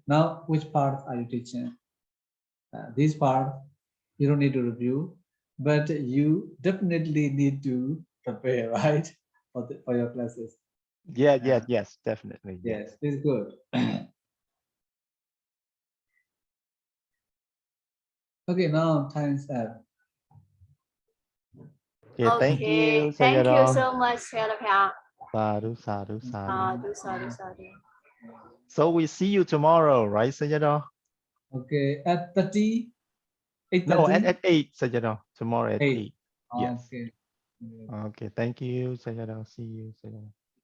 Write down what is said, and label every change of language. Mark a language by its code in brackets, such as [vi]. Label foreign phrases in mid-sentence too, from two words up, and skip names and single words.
[en] Now, which part are you teaching? This part you don't need to review, but you definitely need to prepare, right, for your classes. Yes, definitely. Yes, it's good. Okay, now time's up. Okay, thank you, Thank you Sayadaw. so much, Sayadaw. [pi] Sadhu, sadhu, sadhu. [en] Sadhu. So we see you tomorrow, right, Sayadaw? Okay, at 30, 8:30? No, at 8, Sayadaw. Tomorrow at 8. Yes. Okay. Okay, thank you, Sayadaw. See you, Sayadaw.